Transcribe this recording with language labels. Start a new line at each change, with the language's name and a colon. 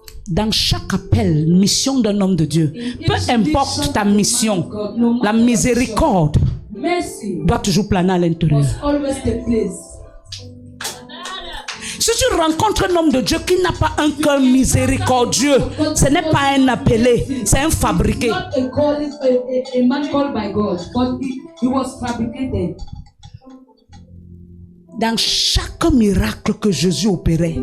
French: Dans chaque appel, mission d'un homme de Dieu, peu importe ta mission, la miséricorde
English: Mercy
French: doit toujours planer à l'intérieur.
English: must always take place.
French: Si tu rencontres un homme de Dieu qui n'a pas un cœur miséricordieux, ce n'est pas un appelé, c'est un fabriqué.
English: Not a man called by God, but he was fabricated.
French: Dans chaque miracle que Jésus opérait,